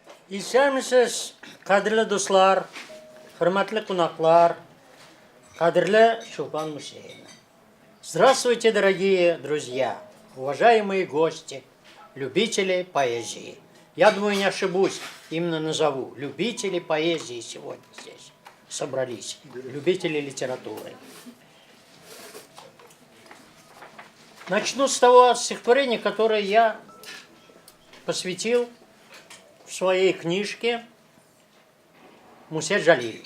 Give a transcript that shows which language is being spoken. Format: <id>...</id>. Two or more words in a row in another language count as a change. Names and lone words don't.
<tt>Исәмсез, кадерле дуслар, хөрмәтле кунаклар, кадерле Чулпан Мусеевна.</tt> <ru>Здравствуйте, дорогие друзья, уважаемые гости, любители поэзии. Я думаю, не ошибусь, именно назову. Любители поэзии сегодня здесь собрались, любители литературы. Начну с того стихотворения, которое я посвятил в своей книжке Мусе Джалилю.</ru>